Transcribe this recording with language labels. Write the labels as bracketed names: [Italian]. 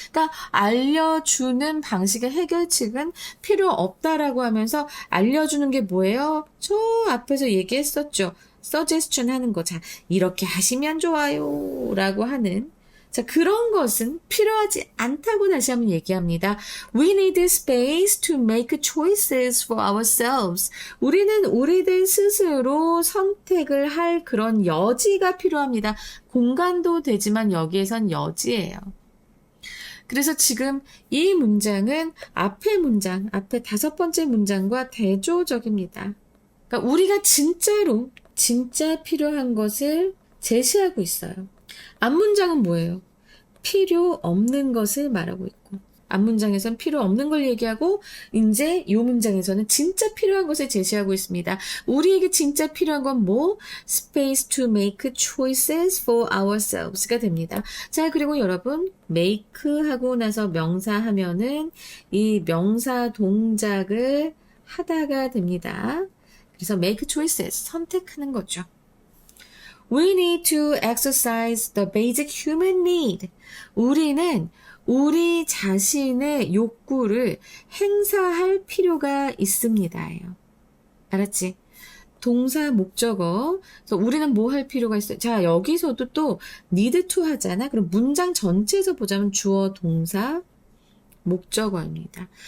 [Korean] 그러니까 알려주는 방식의 해결책은 필요 없다라고 하면서 알려주는 게 뭐예요? 저 앞에서 얘기했었죠. 서제스천 하는 거. 자, 이렇게 하시면 좋아요. 라고 하는. 자, 그런 것은 필요하지 않다고 다시 한번 얘기합니다. [English] We need space to make choices for ourselves. [Korean] 우리는 우리들 스스로 선택을 할 그런 여지가 필요합니다. 공간도 되지만 여기에선 여지예요. 그래서 지금 이 문장은 앞에 5번째 문장과 대조적입니다. 그러니까 우리가 진짜 필요한 것을 제시하고 있어요. 앞문장은 뭐예요? 필요 없는 것을 말하고 있고, 앞문장에서는 필요 없는 걸 얘기하고, 이제 이 문장에서는 진짜 필요한 것을 제시하고 있습니다. 우리에게 진짜 필요한 건 뭐? [English] Space to make choices for ourselves [Korean] 가 됩니다. 자, 그리고 여러분, make 하고 나서 명사 하면은 이 명사 동작을 하다가 됩니다. 그래서 make choices, 선택하는 거죠. [English] We need to exercise the basic human need. [Korean] 우리는 우리 자신의 욕구를 행사할 필요가 있습니다예요. 알았지? 동사 목적어. 그래서 우리는 뭐 할 필요가 있어요? 자, 여기서도 또 need to 하잖아. 그럼 문장 전체에서 보자면 주어, 동사, 목적어입니다.